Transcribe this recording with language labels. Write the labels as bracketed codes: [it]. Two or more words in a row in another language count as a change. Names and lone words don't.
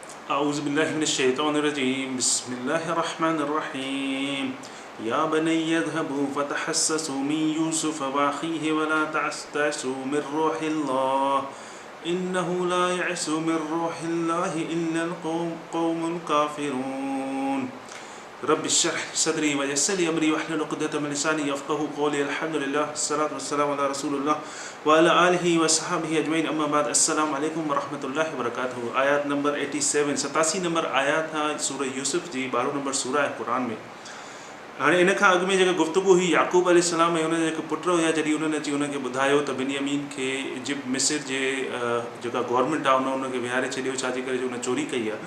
[ar] أعوذ بالله من الشيطان الرجيم بسم الله الرحمن الرحيم يا بني اذهبوا فتحسسوا من يوسف وأخيه ولا تعسوا من روح الله إنه لا يعس من روح الله إلا القوم الكافرون رب اشرح صدري ويسر لي أمري واحلل عقدة من لساني يفقهوا قولي الحمد لله الصلاة والسلام على رسول الله وعلى آله وصحبه أجمعين أما بعد السلام عليكم ورحمة الله وبركاته [sd] आयत नंबर 87 87 नंबर आयत आहे सूरह यूसुफ जी 12 नंबर सूरह आहे क़ुरान में। हाणे इन खां अॻु में जेका गुफ़्तगू हुई याक़ूब अलैहिस्सलाम ऐं हुनजा जेके पुट हुया जॾहिं उन्हनि अची उनखे ॿुधायो त बिन्यामीन खे इजिप्ट मिस्र जे जेका गवर्नमेंट आहे उनखे विहारे छॾियो छाजे करे जो उन चोरी कई आहे।